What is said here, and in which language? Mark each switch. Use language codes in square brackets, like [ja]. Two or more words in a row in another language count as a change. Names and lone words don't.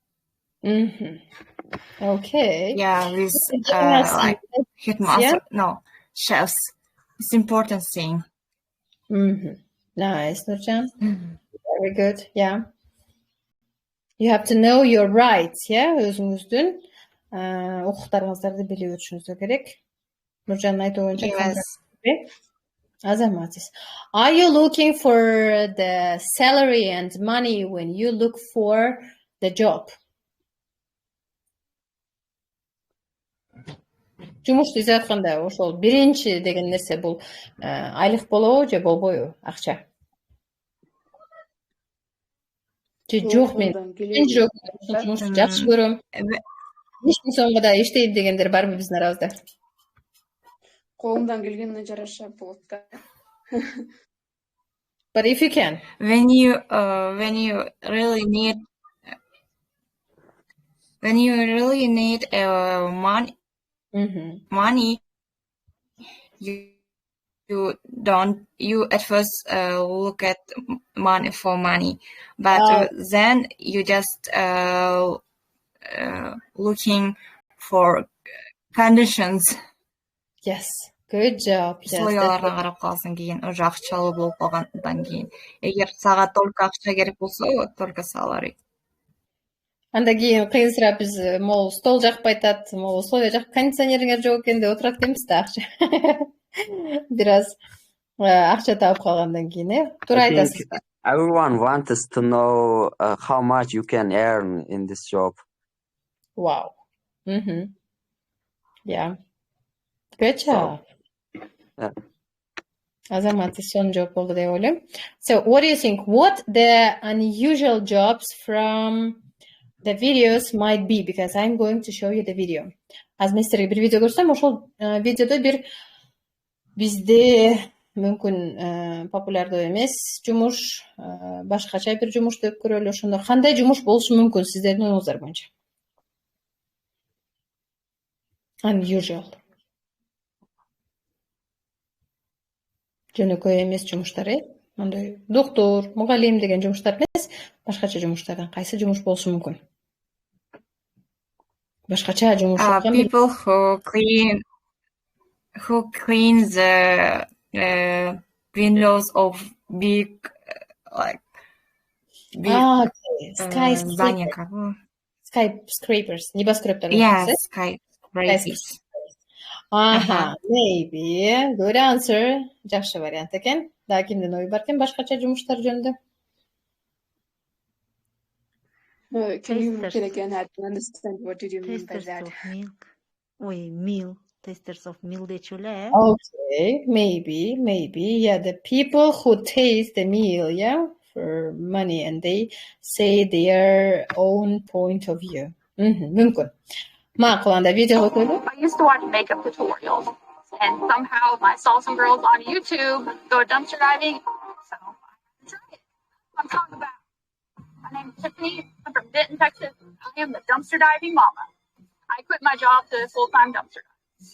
[en] Okay. Yeah, with like headmaster, no, chefs. It's important thing. Nice, Nurcan. Very good. Yeah. You have to know your rights, yeah, [ky] өзүңүздүн укуктарыңыздарды билип өтүшүңүз керек. Нуржандын айтуу боюнча контракт азаматсыз. [en] Are you looking for the salary and money when you look for the job? [ky] Жумушту издеп атканда ошол биринчи деген нерсе бул айлык болобу же болбойбу, акча? Жок, мен жумушту жакшы көрөм. 5000 сомго да иштейм дегендер барбы биздин арабызда? Колумдан келгенине жараша болот да. [en] But if you can, when you really need money, you at first look at money for money, but then you just looking for conditions. Yes, good job. [ky] Условияларга карап каласың кийин, уже акчалуу болуп калгандан кийин. Эгер сага только акча керек болсо, только salary. Андан кийин кыйынсырап биз могу стол жакпай атат, могу условия жак, кондиционериңер жок экен деп отурат экенбиз да акча. Бир аз акча таап калгандан кийин, туура айтасыз. [en] Everyone wants to know how much you can earn in this job. Wow. Yeah. Good job. [ky] Азаматсыз сонун жооп болду деп ойлойм. [en] So, what do you think? What the unusual jobs from the videos might be? Because I'm going to show you the video. [ky] Аз мен силерге бир видео көрсөтөм, ошол видеодо бир бизде мүмкүн популярдуу эмес жумуш, башкача бир жумуш деп көрөлү. Ошондо кандай жумуш болушу мүмкүн сиздердин оюңуздар боюнча? [en] Unusual. [ky] Жөнөкөй эмес жумуштар, андай доктор, мугалим деген жумуштар эмес, башкача жумуштардан кайсы жумуш болушу мүмкүн? Башкача жумуш. [en] People who clean the windows of big skyscrapers, небоскрептер. Yes, skyscrapers. Maybe. Good answer. [ky] Жакшы вариант экен. Да, кимдин ою бар экен башкача жумуштар жөнүндө? [en] Can you repeat again? I don't understand. What did you mean by that? Tasters of milk dechule. Okay, maybe. Yeah, the people who taste the meal, yeah, for money, and they say their own point of view. [ky] мүмкүн. Макул, анда видео көрүп. [en] I used to watch makeup tutorials, and somehow I saw some girls on YouTube go dumpster diving, so I tried it. I'm talking about. My name is Tiffany. I'm from Denton, Texas. I am the dumpster diving mama. I quit my job to full-time dumpster diving.